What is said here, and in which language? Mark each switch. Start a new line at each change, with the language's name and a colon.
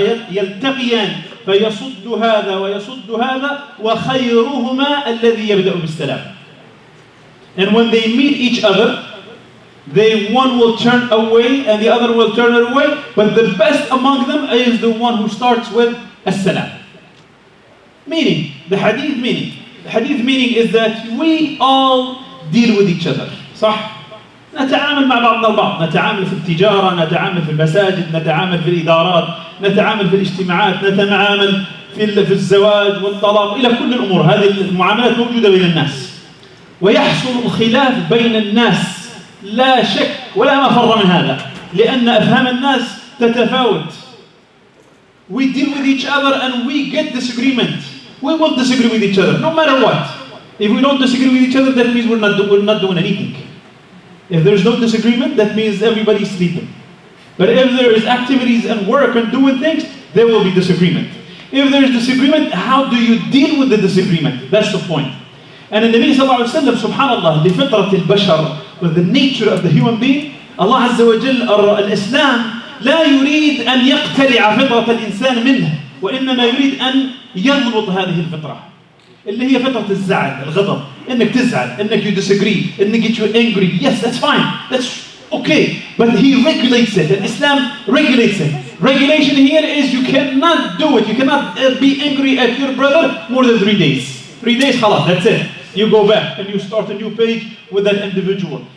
Arabic: يلتقيان فيصد هذا ويصد هذا وخيرهما الذي يبدأ بالسلام.
English: And when they meet each other, one will turn away and the other will turn away, but the best among them is the one who starts with as-salam. Meaning, the hadith meaning is that we all deal with each other.
Arabic: صح؟ نتعامل مع بعضنا البعض، نتعامل في التجارة، نتعامل في المساجد، نتعامل في الإدارات، نتعامل في الاجتماعات، نتعامل في الزواج والطلاق، إلى كل الأمور. هذه المعاملات موجودة بين الناس. ويحصل الخلاف بين الناس لا شك ولا مفر من هذا، لأن أفهام الناس تتفاوت.
English: We deal with each other and we get disagreement. We will disagree with each other, no matter what. If we don't disagree with each other, that means we're not doing anything. If there's no disagreement, that means everybody's sleeping. But if there is activities and work and doing things, there will be disagreement. If there is disagreement, how do you deal with the disagreement? That's the point. And in the
Arabic: Nabi sallallahu alayhi wa sallam, subhanallah, لفطرة البشر,
English: with the nature of the human being,
Arabic: Allah Azza wa Jal, al-Islam, لا يريد أن يقتلع فطرة الإنسان منه, وإنما يريد أن يضبط هذه الفطرة. اللي هي فطرة الزعل, الغضب, إنك تزعل, إنك
English: you disagree,
Arabic: إنك
English: you're angry. Yes, that's fine, that's okay. But he regulates it, and Islam regulates it. Regulation here is you cannot do it. You cannot be angry at your brother more than 3 days. 3 days, khalas, that's it. You go back and you start a new page with that individual.